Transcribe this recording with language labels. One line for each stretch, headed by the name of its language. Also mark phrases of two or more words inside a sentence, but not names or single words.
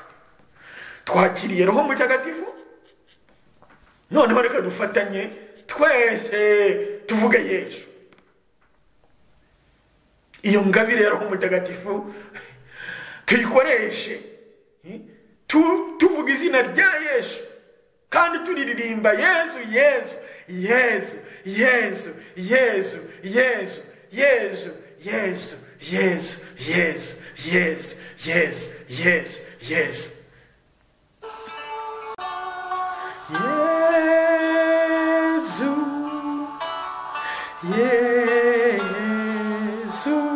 Kinyarwanda: Twakiriye roho mutagatifu, noneho reka dufatanye twese tuvuge Yesu. Iyo ngabire ya roho mutagatifu tuyikoreshe, tuvuga izina rya Yesu kandi turiririmba Yesu, Yesu, Yesu, Yesu, Yesu, Yesu, Yesu, Yesu, Yesu, Yesu, Yesu, Yesu, Yesu, Yesu. Yesu, Yesu,